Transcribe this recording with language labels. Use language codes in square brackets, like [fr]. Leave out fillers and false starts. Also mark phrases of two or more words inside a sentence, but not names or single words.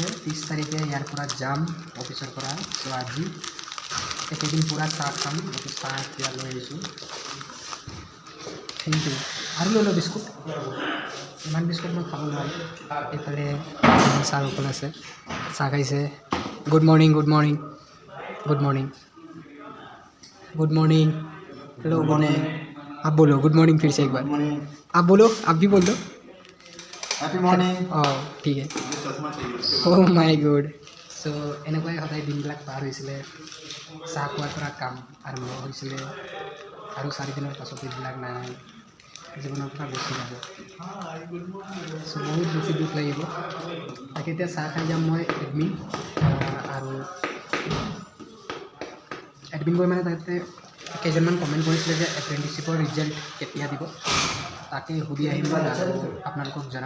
[as] 30 তাৰিখে ইয়াৰ পৰা যাম অফিচৰ পৰা। চ' আজি একেদিন পূৰা চাহ খাম, গতিকে চাহ এতিয়া লৈ আহিছোঁ। [en] thank you. [as] আৰু লৈ লওঁ বিস্কুট, ইমান বিস্কুট মই খাব নোৱাৰোঁ। এইফালে চাহ অকল আছে, চাহ খাইছে। [en] good morning good morning good morning good morning hello morning. [hi] आप बोलो [en] good morning [hi] फिर से एक बार। आप बोलो, आप भी बोल दो [en] happy morning. [hi] ठीक है। [en] oh my god. [as] सो এনেকুৱাই সদায় দিনবিলাক পাৰ হৈছিলে, চাহ খোৱাৰ পৰা কাম আৰম্ভ হৈছিলে, আৰু 4 দিনৰ পাছত এইবিলাক নাই, জীৱনৰ পৰা গুচি যাব। চ' বহুত বেছি দুখ লাগিব। তাকে এতিয়া চাহ খাই যাম মই এডমিন, আৰু এডমিন গৈ মানে তাতে কেইজনমান কমেণ্ট কৰিছিলে যে এপ্ৰেণ্টিচিপৰ ৰিজাল্ট কেতিয়া দিব, তাকে সুধি আহিম আৰু আপোনালোকক জনাম।